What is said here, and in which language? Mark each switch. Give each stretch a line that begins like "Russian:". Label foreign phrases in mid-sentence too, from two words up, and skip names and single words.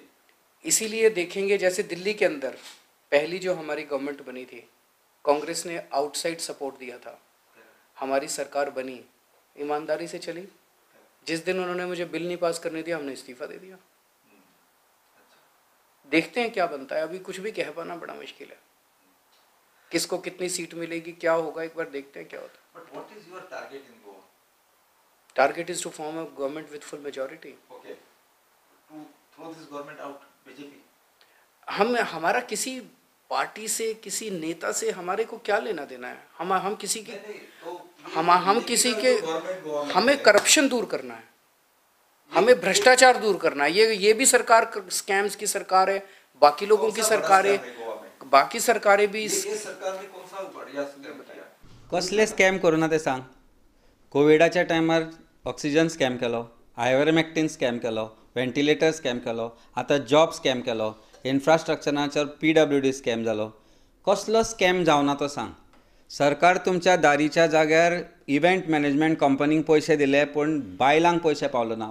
Hindi: इसीलिए देखेंगे, जैसे दिल्ली के अंदर पहली जो हमारी गवर्नमेंट बनी थी, कांग्रेस ने
English: outside support
Hindi: दिया था, हमारी सरकार बनी, ईमानदारी से चली। जिस दिन उन्होंने मुझे बिल नहीं पास करने दिया, हमने इस्तीफा दे दिया। देखते हैं क्या बनता है। अभी कुछ भी कह पाना बड़ा मुश्किल है, किसको कितनी सीट मिलेगी, क्या होगा, एक बार देखते हैं क्या होता है।
English: But what is your target in Goa? Target is to form a government with full majority. Okay. To throw this government out, BJP.
Hindi: हमारा किसी पार्टी से, किसी नेता से हमारे को क्या लेना देना है? हम किसी के हम किसी के हमें करप्शन दूर करना है, हमें भ्रष्टाचार दूर करना है। ये भी सरकार स्कैम्स की सरकार है, बाकी लोगों की सरकार है, बाकी सरकारें भी ये सरकार ने कौन सा बढ़िया स्कैम किया?
Konkani: कसले स्कॅम करू ना ते सांग. कोविडाच्या टायमार
English: oxygen scam
Konkani: केलो,
English: ivermectin scam
Konkani: केलो,
English: ventilator scam
Konkani: केलो, आतां
English: job scam
Konkani: केलो, इन्फ्रास्ट्रक्चराचेर
English: PWD scam
Konkani: जालो. कसलो स्कॅम जावना तो सांग. सरकार तुमच्या दारीच्या जाग्यार
English: event management
Konkani: कंपनीक पयशे दिले, पूण बायलांक पयशे पावलो ना.